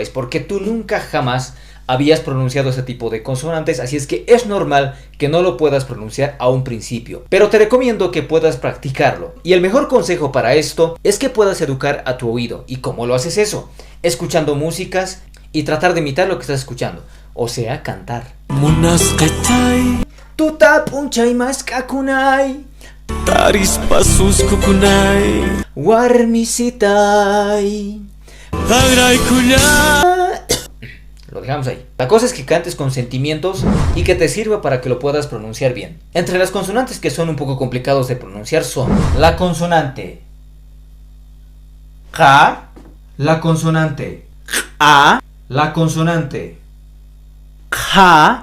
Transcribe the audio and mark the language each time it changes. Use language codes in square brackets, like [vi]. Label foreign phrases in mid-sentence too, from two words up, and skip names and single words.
[es] Es porque tú nunca jamás habías pronunciado ese tipo de consonantes, así es que es normal que no lo puedas pronunciar a un principio. Pero te recomiendo que puedas practicarlo. Y el mejor consejo para esto es que puedas educar a tu oído. ¿Y cómo lo haces eso? Escuchando músicas y tratar de imitar lo que estás escuchando. O sea, cantar. [qu] Tuta punchay maskakunay, taris pasus kukunay, warmisitay, [es] lo dejamos ahí. La cosa es que cantes con sentimientos y que te sirva para que lo puedas pronunciar bien. Entre las consonantes que son un poco complicados de pronunciar son la consonante K, la consonante A, la consonante ja.